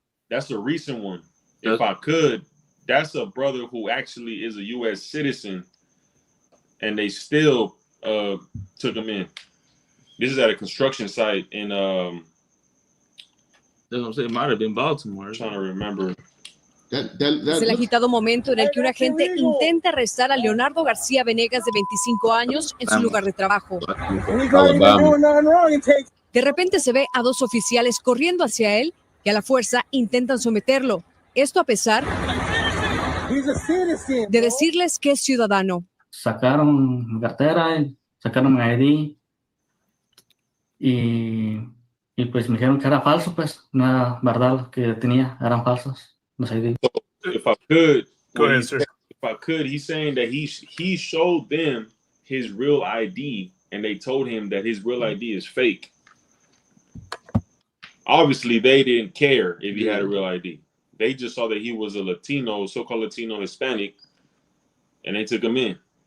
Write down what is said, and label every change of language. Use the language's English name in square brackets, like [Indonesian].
[English] that's a recent one. If I could, that's a brother who actually is a U.S. citizen, and they still took him in. This is at a construction site in That's what I'm saying. It might have been Baltimore. I'm trying to remember. [Spanish] Es el agitado momento en el que un agente intenta arrestar a Leonardo García Venegas, de 25 años, en su lugar de trabajo. De repente se ve a dos oficiales corriendo hacia él y a la fuerza intentan someterlo. Esto a pesar de decirles que es ciudadano. Sacaron mi cartera, sacaron mi ID y pues me dijeron que era falso, pues no era verdad lo que tenía, eran falsos los ID. [English] So if I could, go ahead, sir. If I could, he's saying that he showed them his real ID, and they told him that his real ID is fake. Obviously, they didn't care if he had a real ID. They just saw that he was a Latino, so-called Latino Hispanic, and they took him in.